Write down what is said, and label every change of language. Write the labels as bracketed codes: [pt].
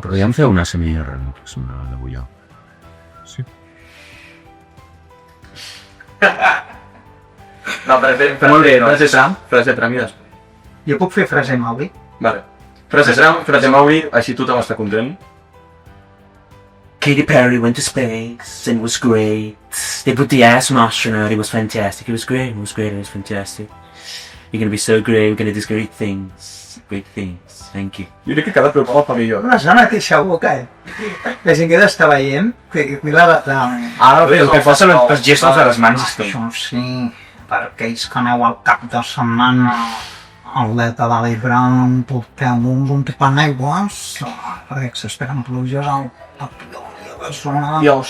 [ca] Podríem fer una semi-reflexió d'avui jo. Sí. No, molt bé, frase Trump i després. Jo puc fer frase Maui? Vale. Frase Trump, frase Maui, així tothom està content. [en] Katy Perry went to space and it was great. They put the ass on astronaut, it was fantastic. It was great, it was great, it was fantastic. You're gonna be so great, we're gonna do great things. Great things, thank you. [ca] Jo crec que cada programa fa millor. És la mateixa boca, La gent que t'està veient, que la... Ara bé, el que fa són els gestos de les mans. Això sí, per aquells que aneu al cap de setmana al delta de l'Ebre, porteu un tipus d'aigües, perquè s'esperen pluges al de zona...